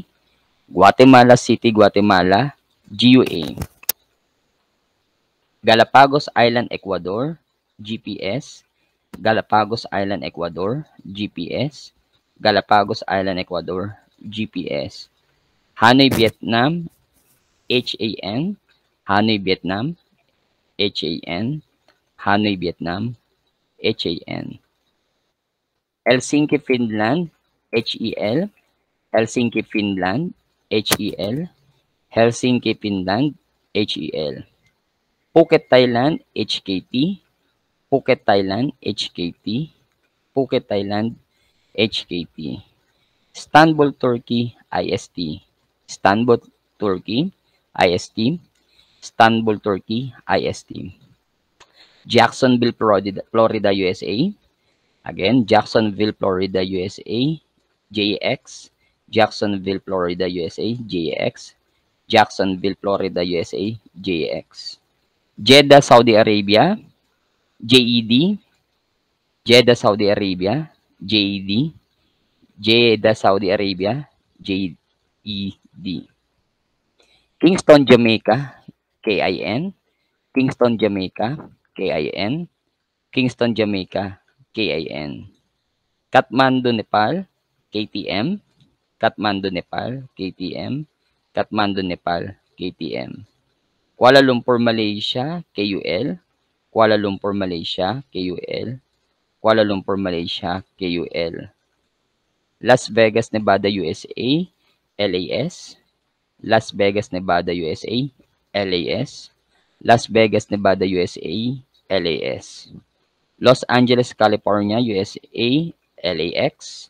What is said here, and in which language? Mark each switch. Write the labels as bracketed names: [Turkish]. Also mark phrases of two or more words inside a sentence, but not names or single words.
[English] Guatemala City, Guatemala, GUA. Galapagos Island, Ecuador, GPS. Galapagos Island, Ecuador, GPS. Galapagos Island, Ecuador, GPS. Hanoi, Vietnam, HAN. Hanoi, Vietnam, HAN. Hanoi, Vietnam, HAN. Helsinki, Finland, HEL. Helsinki, Finland, HEL. Helsinki, Finland, HEL. Phuket, Thailand, HKT. Phuket, Thailand, HKT. Phuket, Thailand, HKT. Istanbul, Turkey, IST. Istanbul, Turkey, IST. Istanbul, Turkey, IST. Jacksonville, Florida, USA. Again, Jacksonville, Florida, USA, JX. Jacksonville, Florida, USA, JX. Jacksonville, Florida, USA, JX. Jeddah, Saudi Arabia, JED. Jeddah, Saudi Arabia, JED. Jeddah, Saudi Arabia, JED. Kingston, Jamaica, KIN. Kingston, Jamaica, KIN. Kingston, Jamaica, KIN. Kathmandu, Nepal, KTM. Kathmandu, Nepal, KTM. Kathmandu, Nepal, KTM. Kuala Lumpur, Malaysia, KUL. Kuala Lumpur, Malaysia, KUL. Kuala Lumpur, Malaysia, KUL. Las Vegas, Nevada, USA, LAS. Las Vegas, Nevada, USA, LAS. Las Vegas, Nevada, USA, LAS. Los Angeles, California, USA, LAX.